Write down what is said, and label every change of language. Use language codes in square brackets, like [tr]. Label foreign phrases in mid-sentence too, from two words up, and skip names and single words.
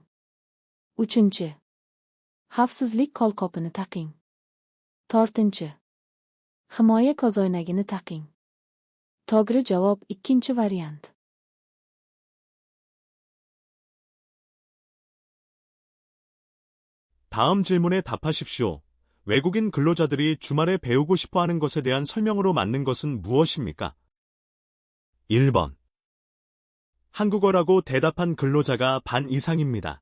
[uz] Uchinchi. Xavfsizlik qo'lqopini taqing. To'rtinchi. Himoya ko'zoynagini taqing. To'g'ri javob ikkinchi variant. [ko] 다음 질문에 답하십시오. 외국인 근로자들이 주말에 배우고 싶어 하는 것에 대한 설명으로 맞는 것은 무엇입니까? 1번. 한국어라고 대답한 근로자가 반 이상입니다.